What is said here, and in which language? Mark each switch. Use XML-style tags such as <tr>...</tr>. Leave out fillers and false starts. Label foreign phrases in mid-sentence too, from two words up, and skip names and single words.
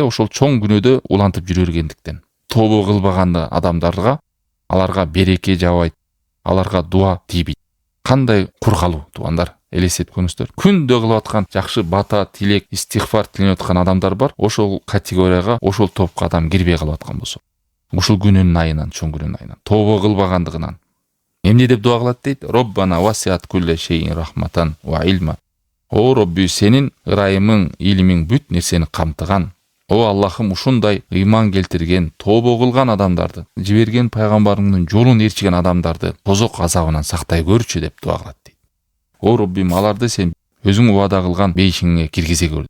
<ky>Ошол чоң күнөөдө улантып жүргендиктен. Тобо кылбаган адамдарга аларга береке жабайт, аларга дуа тийбейт. Кандай кургалуу туугандар, элестетип көрүңүздөр. Күндө кылып аткан жакшы бата, тилек, истигфар тиленип аткан адамдар бар. Ошол категорияга, ошол топко адам кирбей калып аткан болсо, ушул күнөөнүн айынан, чоң күнөөнүн айынан, тобо кылбагандыгынан эмне деп дуа кылат дейт?</ky> <ar>ربنا وسعت كل شيء رحمة وعلما.</ar> <ky>О Робби, сенин ырайымың, илимиң бүт нерсени камтыган. О Аллахым, ушундай ыйман келтирген, тобо кылган адамдарды, жиберген пайгамбарыңдын жолун ээрчиген адамдарды тозок азабынан сактай көрчү деп дуа кылат дейт. О Роббим, аларды сен өзүң убада кылган бейишиңе киргизе көр.</ky>